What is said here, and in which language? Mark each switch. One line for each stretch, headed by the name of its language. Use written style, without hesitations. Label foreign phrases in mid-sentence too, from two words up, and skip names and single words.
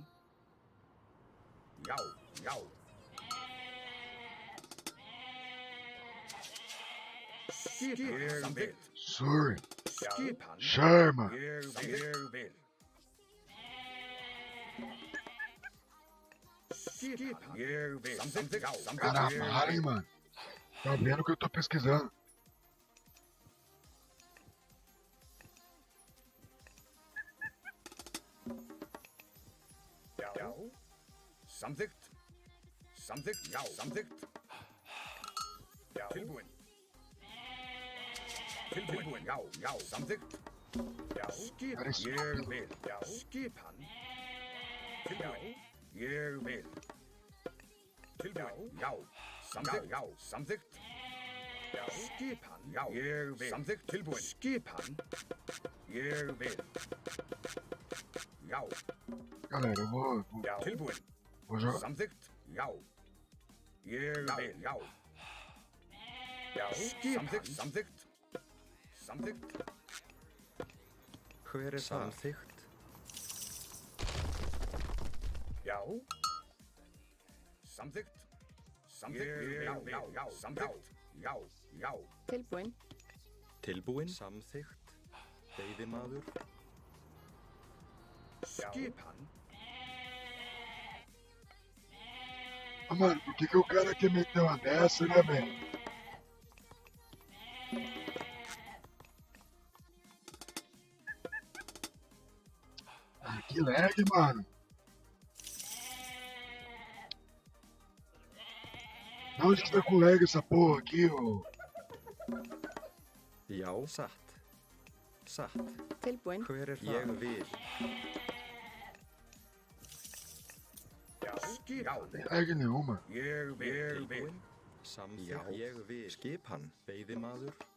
Icelandic: Já. Já. Skipan. Samþykkt.
English: Sorry.
Icelandic: Skipan. Sherma. Ég vil. Skipan. Ég vil. Samþykkt. Já.
Portuguese: Cara,
Icelandic: Samþykkt.
Portuguese: para, hein, mano. Tá vendo que eu tô pesquisando.
Icelandic: Já. Samþykkt. Samþykkt. Já. Samþykkt. Já. Tilbúin. Tilbúin. Já. Já. Samþykkt. Já. Skipan.
Portuguese: Cara, isso
Icelandic: Ég
Portuguese: tudo.
Icelandic: vil. Já. Skipan. Tilbúin. Ég vil. Tilbúin. Já. Samþykkt. Já. Samþykkt. Já. Skipan. Já. Ég vil. Samþykkt. Tilbúin. Skipan. Ég vil. Já.
Portuguese: Galera, eu vou
Icelandic: Já. Tilbúin.
Portuguese: jogar.
Icelandic: Samþykkt. Já. Ég vil. Já. Já. Samþykkt. Samþykkt. Samþykkt. Hver þar? Samþykkt. Já. Samþykkt. Samþykkt. Já. Já. Já. Samþykkt. Já. Já. Tilbúin. Tilbúin. Samþykkt. Veiðimaður. Skipan.
Portuguese: Ah, mano, por que o cara quer meter uma dessa, né, velho? Ah, que lag, mano. Da onde que tá com lag essa porra aqui, ô?
Icelandic: Já, satt. Satt. Tilbúin. Hver þar? Ég vil. Já. Skipan.
Portuguese: Tem lag nenhuma.
Icelandic: Ég vil. Tilbúin. Samþykkt. Já, ég vil. Skipan. Veiðimaður.